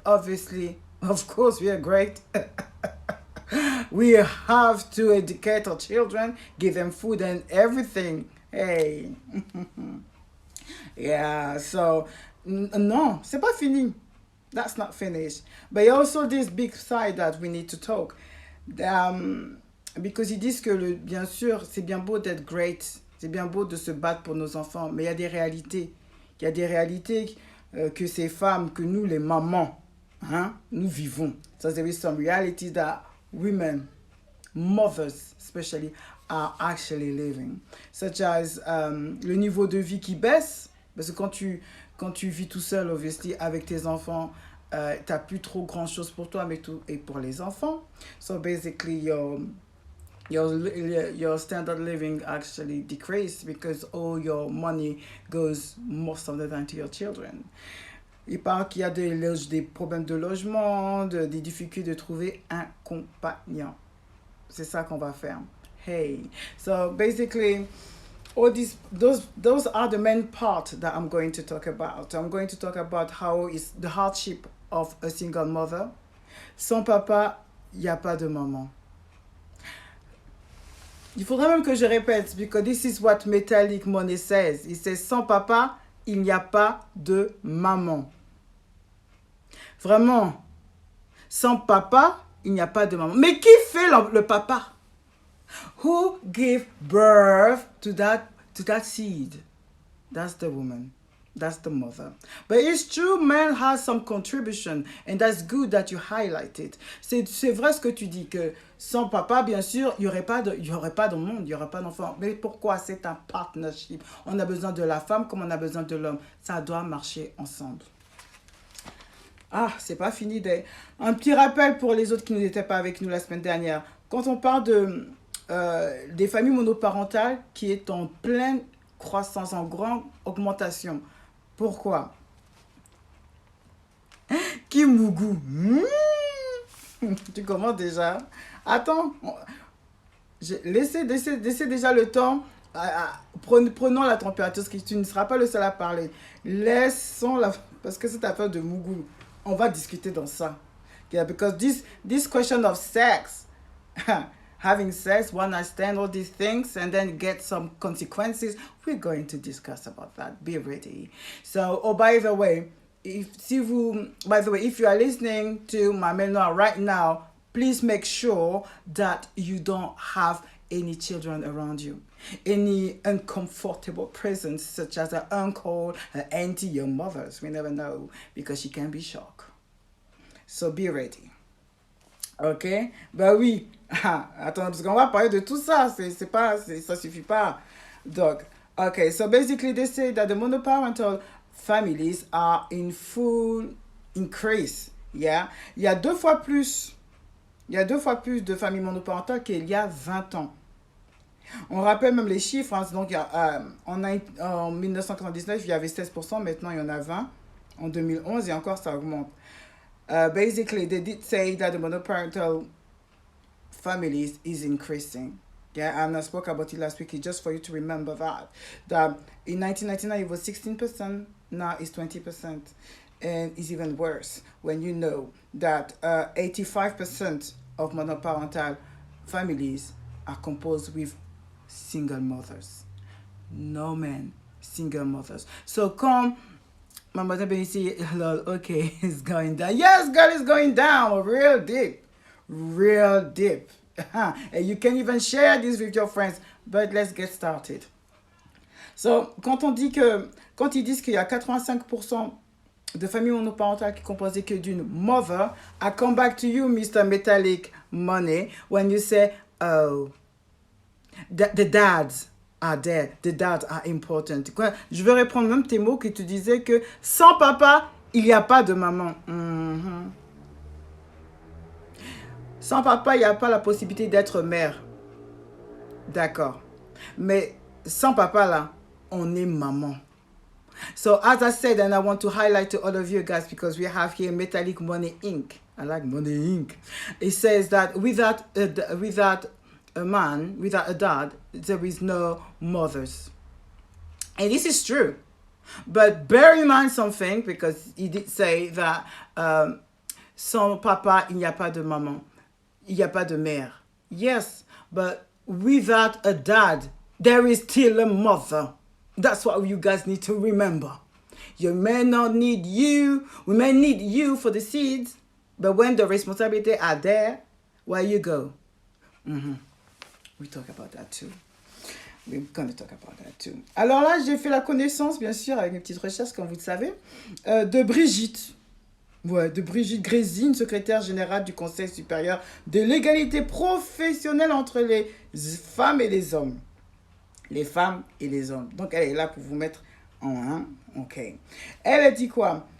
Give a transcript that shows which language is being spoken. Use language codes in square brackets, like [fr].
[en] Obviously, of course, we are great. We have to educate our children, give them food and everything. Hey. Yeah, so, no, [fr] c'est pas fini. [en] That's not finished. But also this big side that we need to talk. [fr] Because ils disent que, bien sûr, c'est bien beau d'être great, c'est bien beau de se battre pour nos enfants, mais il y a des réalités. Il y a des réalités que ces femmes, que nous, les mamans, hein, nous vivons. [en] So there is some realities that women, mothers especially, are actually living. Such as [fr] le niveau de vie qui baisse, parce que quand tu vis tout seul, obviously, avec tes enfants, t'as plus trop grand chose pour toi, mais tout et pour les enfants. [en] So basically, your standard living actually decrease because all your money goes most of the time to your children. [fr] Il parle qu'il y a des problèmes de logement, des difficultés de trouver un compagnon. C'est ça qu'on va faire. Hey. [en] So basically, all those are the main part that I'm going to talk about. I'm going to talk about how is the hardship of a single mother. [fr] Sans papa, il n'y a pas de maman. Il faudrait même que je répète, [en] because this is what Metallic Money says. [fr] Il says, sans papa, il n'y a pas de maman. Vraiment, sans papa, il n'y a pas de maman. Mais qui fait le papa? [en] Who gave birth to that seed? That's the woman. That's the mother. But it's true, man has some contribution, and that's good that you highlight it. [fr] C'est vrai ce que tu dis, que sans papa, bien sûr, il n'y aurait pas de monde, il n'y aurait pas d'enfant. Mais pourquoi? C'est un partnership. On a besoin de la femme comme on a besoin de l'homme. Ça doit marcher ensemble. Ah, c'est pas fini. Un petit rappel pour les autres qui n'étaient pas avec nous la semaine dernière. Quand on parle des familles monoparentales qui est en pleine croissance, en grande augmentation. Pourquoi? Kimugu. Tu commences déjà. Attends. Laissez déjà le temps. Prenons la température, parce que tu ne seras pas le seul à parler. Laissons la... Parce que cette affaire de Mugu, on va discuter dans ça. [en] Yeah, because this question of sex... having sex, one night stand, all these things, and then get some consequences. We're going to discuss about that. Be ready. So, by the way, if you are listening to my memoir right now, please make sure that you don't have any children around you. Any uncomfortable presence, such as an uncle, an auntie, your mothers. We never know, because she can be shocked. So be ready. Ok? [fr] Ben oui. Attends, parce qu'on va parler de tout ça. Ça suffit pas. Donc, okay. [en] So basically, they say that the monoparental families are in full increase. Yeah? [fr] Il y a deux fois plus de familles monoparentales qu'il y a 20 ans. On rappelle même les chiffres. Hein. Donc, en 1999, il y avait 16%. Maintenant, il y en a 20%. En 2011, et encore, ça augmente. [en] Basically, they did say that the monoparental families is increasing. Yeah, and I spoke about it last week. It's just for you to remember that in 1999 it was 16%. Now it's 20%, and it's even worse when you know that 85% of monoparental families are composed with single mothers. No men, single mothers. So come. My mother Benici, okay, it's going down. Yes, girl, it's going down. Real deep. Real deep. And you can even share this with your friends. But let's get started. [fr] So, quand ils disent qu'il y a 85% de familles monoparentales qui composent que d'une mother, [en] I come back to you, Mr. Metallic Money, when you say, oh, the dads are dead. The dads are important. [fr] Je vais reprendre même tes mots que tu disais que sans papa, il n'y a pas de maman. Mm-hmm. Sans papa, il n'y a pas la possibilité d'être mère. D'accord. Mais sans papa, là, on est maman. [en] So as I said, and I want to highlight to all of you guys, because we have here Metallic Money Inc. I like Money Inc. It says that without a man, without a dad, there is no mothers. And this is true. But bear in mind something, because he did say that [fr] sans papa, il n'y a pas de maman. Il n'y a pas de mère. [en] Yes, but without a dad, there is still a mother. That's what you guys need to remember. You may not need you. We may need you for the seeds, but when the responsibilities are there, where you go. We talk about that too. We're going to talk about that too. [fr] Alors là, j'ai fait la connaissance, bien sûr, avec mes petites recherches, comme vous le savez, de Brigitte. Ouais, de Brigitte Grésine, secrétaire générale du Conseil supérieur de l'égalité professionnelle entre les femmes et les hommes. Les femmes et les hommes. Donc, elle est là pour vous mettre en un. Ok. Elle dit quoi?